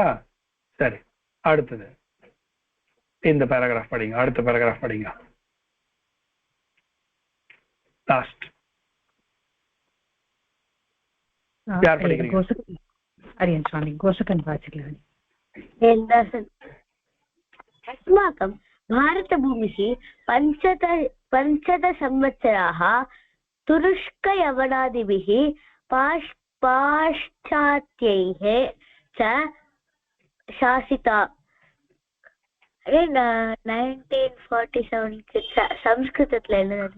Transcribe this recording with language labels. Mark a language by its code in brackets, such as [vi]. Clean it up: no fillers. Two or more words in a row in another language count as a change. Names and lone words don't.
[ta] சரி, அடுத்தது இந்த பேராகிராஃப் படிங்க. அடுத்த பேராகிராஃப் படிங்க. லாஸ்ட் யார் படிக்கிறீங்க? அரியன் சுவாமி கோசகன் வாசிக்கலாம். [sa] अस्माकं भारतभूमिः पञ्चदशसंवत्सराः तुरुष्कयवनादिभिः पाश्चात्यैः च शासिता. [ta] 1947 संस्कृतத்துல எழுதுறது.